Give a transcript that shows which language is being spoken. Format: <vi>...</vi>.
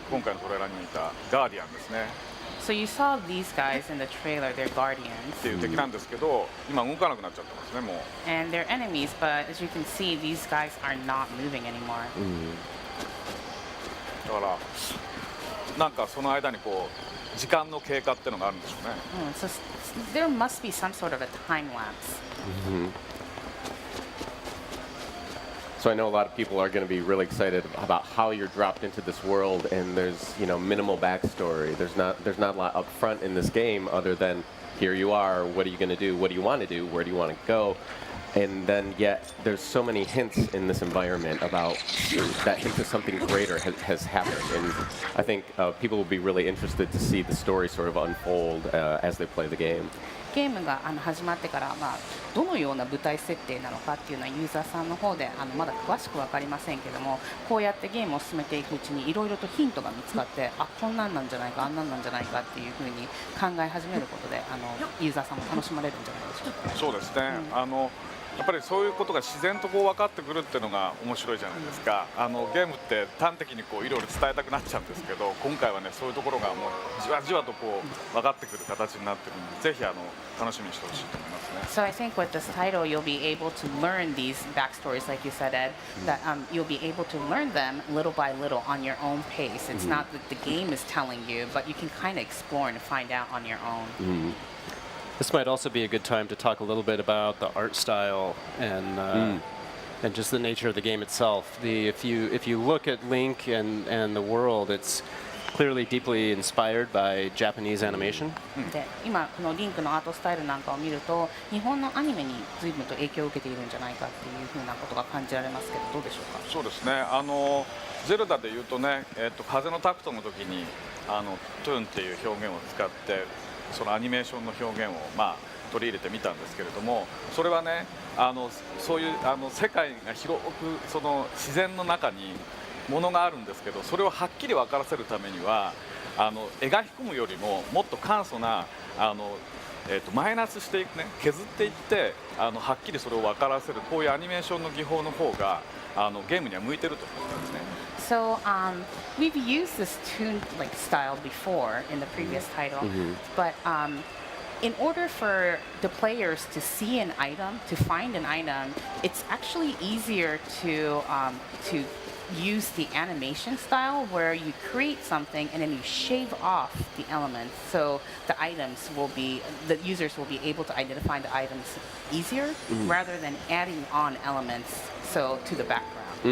<ja>今回のトレーラーに見たガーディアンですね。</ja> <en>So you saw these guys in the trailer, they're guardians.</en> <ja>っていう敵なんですけど、今動かなくなっちゃってますね。もう。</ja> <en>And they're enemies, but as you can see, these guys are not moving anymore.</en> <ja>だからなんかその間にこう時間の経過っていうのがあるんでしょうね。</ja> <en>So there must be some sort of a time lapse. So I know a lot of people are going to be really excited about how you're dropped into this world, and there's minimal backstory. There's not a lot up front in this game other than here you are. What are you going to do? What do you want to do? Where do you want to go? And then yet there's so many hints in this environment about that hint of something greater has happened, and I think people will be really interested to see the story sort of unfold as they play the game.</en> <ja>ゲームが始まってから、どのような舞台設定なのかっていうのはユーザーさんの方でまだ詳しく分かりませんけども、こうやってゲームを進めていくうちにいろいろとヒントが見つかって、こんなんなんじゃないか、あんなんなんじゃないかっていうふうに考え始めることでユーザーさんも楽しまれるんじゃないでしょうか。そうですね。やっぱりそういうことが自然とこう分かってくるっていうのが面白いじゃないですか。ゲームって端的にこういろいろ伝えたくなっちゃうんですけど、今回はねそういうところがもうじわじわとこう分かってくる形になってるので、ぜひ楽しみにしてほしいと思いますね。</ja> <en>So I think with this title, you'll be able to learn these backstories, like you said, Ed. That you'll be able to learn them little by little on your own pace. It's not that the game is telling you, but you can kind of explore and find out on your own. This might also be a good time to talk a little bit about the art style and just the nature of the game itself. If you look at Link and the world, it's clearly deeply inspired by Japanese animation.</en> <ja>で、今このリンクのアートスタイルなんかを見ると、日本のアニメに随分と影響を受けているんじゃないかっていうふうなことが感じられますけど、どうでしょうか。そうですね。ゼルダで言うとね、風のタクトの時にトゥーンっていう表現を使って。そのアニメーションの表現を取り入れてみたんですけれども、それはねそういう世界が広くその自然の中にものがあるんですけど、それをはっきり分からせるためには描き込むよりももっと簡素なマイナスしていくね、削っていってはっきりそれを分からせるこういうアニメーションの技法の方がゲームには向いてると思うんですね。</ja> <en>So we've used this toon-like style before in the previous title, but in order for the players to see an item, to find an item, it's actually easier to use the animation style where you create something and then you shave off the elements, so the users will be able to identify the items easier rather than adding on elements to the background.</en>